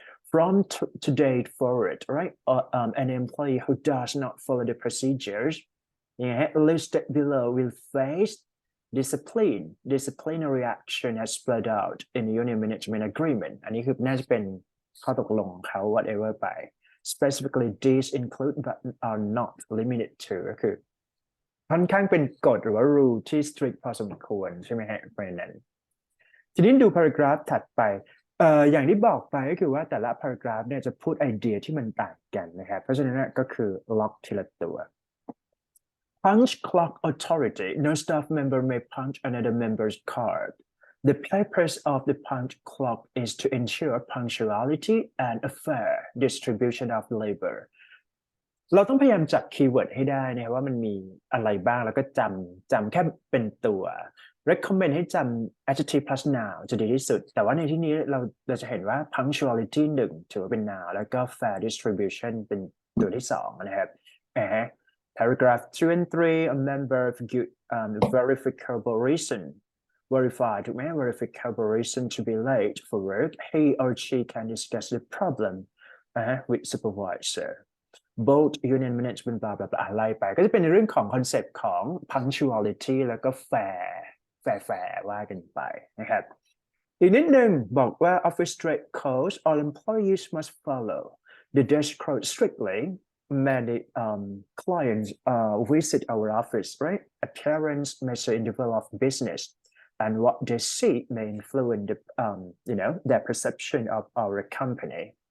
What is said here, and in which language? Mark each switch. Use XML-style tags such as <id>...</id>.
<en>From today forward, right? An employee who does not follow the procedures listed below will face disciplinary action as spelled out in the union management agreement</en> <th>อันนี้คือน่าจะเป็นข้อตกลงของเขา</th> <en>whatever ไป specifically these include but are not limited to</en> <th>ก็คือค่อนข้างเป็นกฎหรือว่า rule ที่ strict พอสมควรใช่ไหมฮะเพราะฉะนั้น ทีนี้ดู paragraph ถัดไปอย่างที่บอกไปก็คือว่าแต่ละ paragraph เนี่ยจะพูดไอเดียที่มันต่างกันนะครับเพราะฉะนั้นก็คือล็อกทีละตัว</th> <en>Punch clock authority. No staff member may punch another member's card. The purpose of the punch clock is to ensure punctuality and a fair distribution of labor.</en> <th>เราต้องพยายามจับคีย์เวิร์ดให้ได้นะว่ามันมีอะไรบ้างแล้วก็จำแค่เป็นตัว recommend ให้จำ adjective plus noun จะดีที่สุดแต่ว่าในที่นี้เราจะเห็นว่า punctuality 1ถือว่าเป็น noun แล้วก็ fair distribution เป็นตัวที่2นะครับ</th> <en>Paragraph 2 and 3, a member of good verifiable reason. Verified, verifiable reason to be late for work. He or she can discuss the problem with supervisor. Both union management blah blah blah</en> <th>ไล่ไปก็จะเป็นในเรื่องของคอนเซ็ปต์ของ punctuality แล้วก็ fair ว่ากันไปนะครับอีกนิดนึงบอกว่า</th> <en>office dress code all employees must follow the dress code strictly.Many clients visit our office, right? Appearance measure in the world of business, and what they see may influence their perception of our company.</en>